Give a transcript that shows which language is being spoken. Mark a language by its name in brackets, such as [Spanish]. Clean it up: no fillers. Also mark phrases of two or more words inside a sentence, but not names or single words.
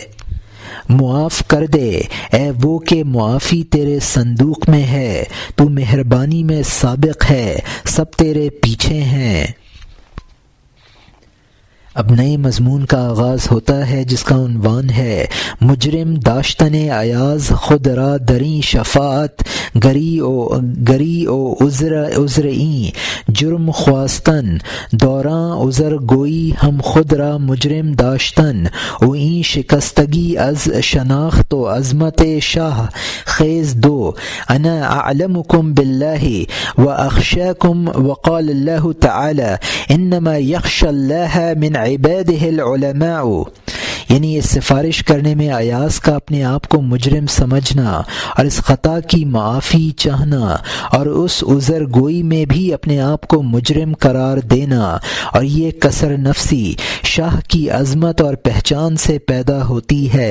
[Urdu] معاف کر دے اے وہ کہ معافی تیرے صندوق میں ہے، تو مہربانی میں سابق ہے، سب تیرے پیچھے ہیں۔ اب نئے مضمون کا آغاز ہوتا ہے جس کا عنوان ہے [Persian] مجرم داشتن ایاز خود را دریں شفاعت گری او عذر این جرم خواستن دوراں عذر گوئی ہم خود را مجرم داشتن او این شکستگی از شناخت و عظمت شاہ خیز دو [Arabic] انا اعلمکم باللہ و اخشاکم وقال اللہ تعالی انما یخشى اللہ من عباده العلماء، [Urdu] یعنی اس سفارش کرنے میں ایاز کا اپنے آپ کو مجرم سمجھنا اور اس خطا کی معافی چاہنا اور اس عذر گوئی میں بھی اپنے آپ کو مجرم قرار دینا، اور یہ کسر نفسی شاہ کی عظمت اور پہچان سے پیدا ہوتی ہے۔